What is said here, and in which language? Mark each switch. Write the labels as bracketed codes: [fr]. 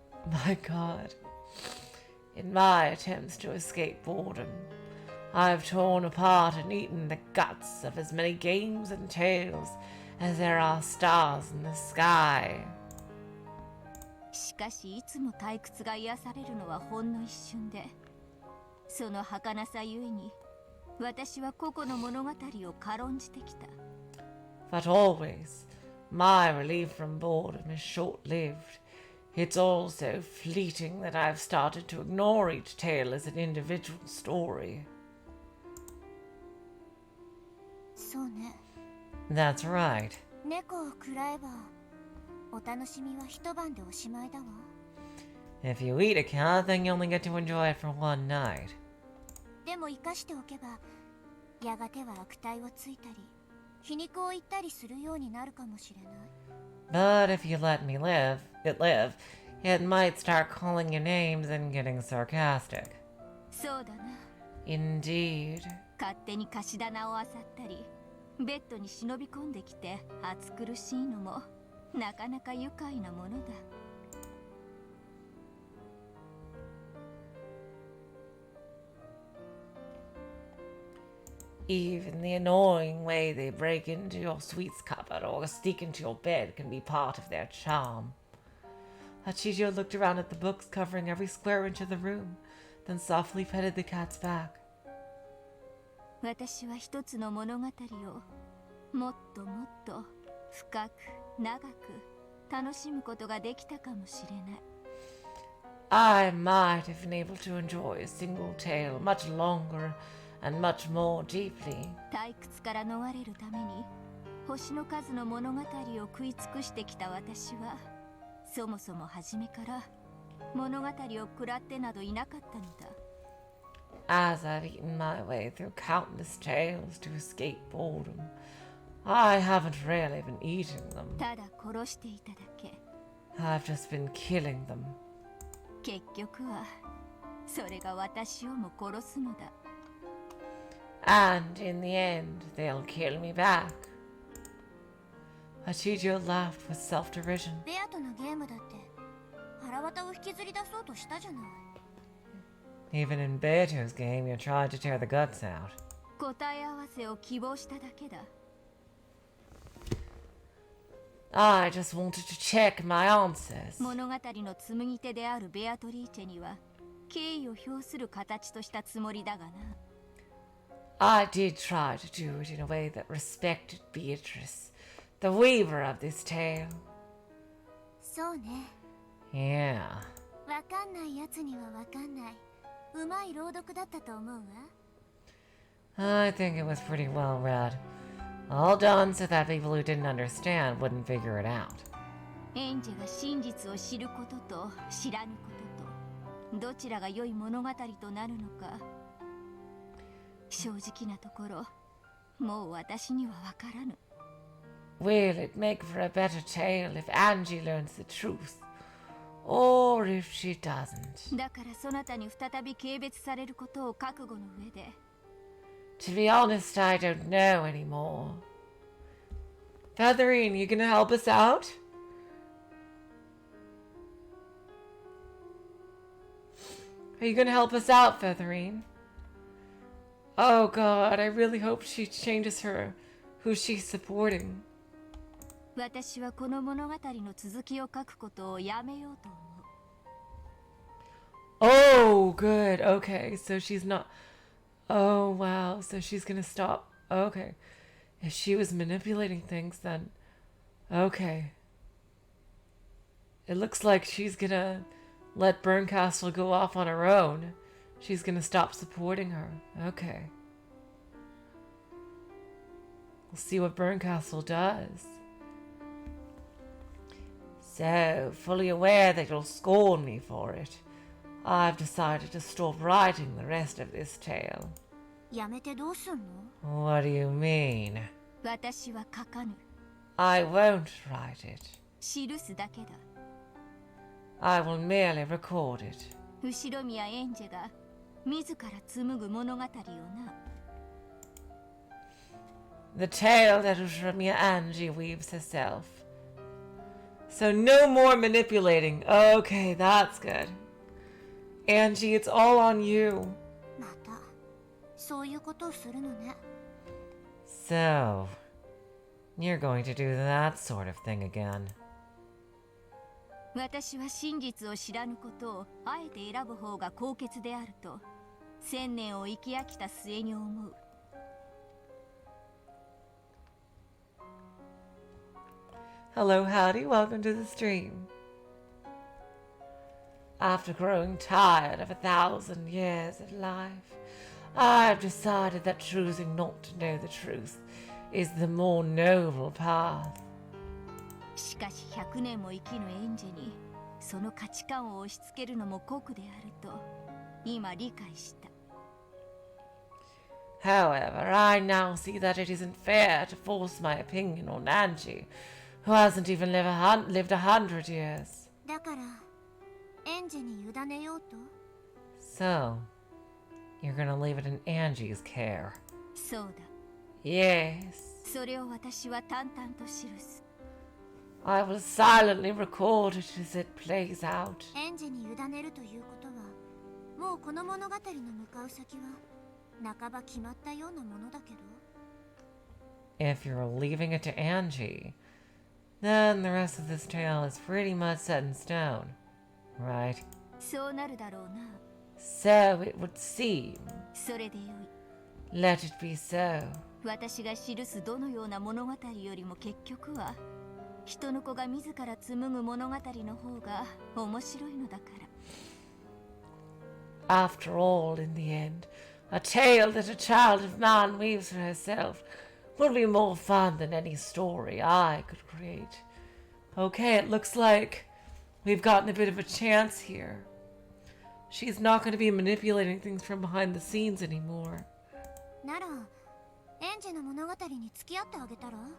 [en] My God. In my attempts to escape boredom, I have torn apart and eaten the guts of as many games and tales as there are stars in the sky. [ja] しかしいつも退屈が癒されるのはほんの一瞬で、その儚さゆえに私は個々の物語を軽んじてきた。 [en] But always, my relief from boredom is short-lived. It's also fleeting that I've started to ignore each tale as an individual story. [ja] そうね。 [en] That's right. [ja] 猫を食らえばお楽しみは一晩でおしまいだわ。 [en] If you eat a cat, then you only get to enjoy it for one night. [ja] でも生かしておけばやがては悪態をついたり皮肉を言ったりするようになるかもしれない。 [en] But if you let me live, it might start calling you names and getting sarcastic. [ja] そうだな。 [en] Indeed. [ja] 勝手に貸し棚を漁ったり、ベッドに忍び込んできて暑苦しいのもなかなか愉快なものだ。 [en] Even the annoying way they break into your sweets cupboard or sneak into your bed can be part of their charm. Hachijo looked around at the books covering every square inch of the room, then softly petted the cat's back. [ja] 私は一つの物語をもっともっと深く長く楽しむことができたかもしれない。 [en] I might have been able to enjoy a single tale much longer and much more deeply. [ja] 退屈から逃れるために星の数の物語を食い尽くしてきた私はそもそも初めから物語を食らってなどいなかったのだ。 [en] As I've eaten my way through countless tales to escape boredom, I haven't really been eating them. [ja] ただ殺していただけ。 [en] I've just been killing them. [ja] 結局はそれが私をも殺すのだ。 [en] And in the end, they'll kill me back. Hachijo laughed with self-derision. [ja] ベアとのゲームだって腹渡を引きずり出そうとしたじゃない。 [en] Even in Beato's game, you tried to tear the guts out. [ja] 答え合わせを希望しただけだ。 [en] I just wanted to check my answers. [ja] 物語の紡ぎ手であるベアトリーチェには敬意を表する形としたつもりだがな。 [en] I did try to do it in a way that respected Beatrice, the weaver of this tale. [ja] そうね。 [en] Yeah. [ja] わかんないやつにはわかんない。うまい朗読だったと思うわ。 [en] I think it was pretty well read. All done so that people who didn't understand wouldn't figure it out. [ja] エンジェが真実を知ることと知らぬこととどちらが良い物語となるのか正直なところもう私にはわからぬ。 [en] Will it make for a better tale if Angie learns the truth? Or if she doesn't? [ja] だからそなたに再び軽蔑されることを覚悟の上で [en] To be honest, I don't know anymore. Featherine, you gonna help us out? Are you gonna help us out, Featherine? Oh god, I really hope she changes her who she's supporting. [ja] 私はこの物語の続きを書くことをやめようと思う。 [en] Oh, good. Okay, so she's not. Oh, wow. So she's gonna stop. Okay. If she was manipulating things, then. Okay. It looks like she's gonna let Bernkastel go off on her own. She's gonna stop supporting her. Okay. We'll see what Bernkastel does. So, fully aware that you'll scorn me for it, I've decided to stop writing the rest of this tale. [ja] やめてどうすんの？ [en] What do you mean? [ja] 私は書かぬ。 [en] I won't write it. [ja] 記すだけだ。 [en] I will merely record it. [ja] 後ろ宮エンジェが自ら紡ぐ物語をな。 [en] The tale that Ushramia Angie weaves herself. So no more manipulating. Okay, that's good. Angie, it's all on you. [ja] またそういうことをするのね。 [en] So, you're going to do that sort of thing again. [ja] 私は真実を知らぬことをあえて選ぶ方が高潔であると1000年を生き飽きた末に思う。 [en] Hello, howdy, welcome to the stream. After growing tired of 1,000 years of life, I've decided that choosing not to know the truth is the more noble path. [ja] しかし100年も生きぬエンジェにその価値観を押し付けるのも酷であると今理解した。 [en] However, I now see that it isn't fair to force my opinion on Angie, who hasn't even lived 100 years. [ja] だからエンジェに委ねようと？ [en] So, you're gonna leave it in Angie's care. [ja] そうだ。 [en] Yes. [ja] それを私は淡々と記す。 [en] I will silently record it as it plays out. [ja] エンジェに委ねるということはもうこの物語の向かう先は半ば決まったようなものだけど。 [en] If you're leaving it to Angie, then the rest of this tale is pretty much set in stone, right? [ja] そうなるだろうな。 [en] So it would seem. [ja] それでよい。 [en] Let it be so. [ja] 私が記すどのような物語よりも結局は人の子が自ら紡ぐ物語の方が面白いのだから。 [en] After all, in the end, a tale that a child of man weaves for herself will be more fun than any story I could create. Okay, it looks like we've gotten a bit of a chance here. She's not going to be manipulating things from behind the scenes anymore. [ja] ならエンジェの物語に付き合ってあげたら？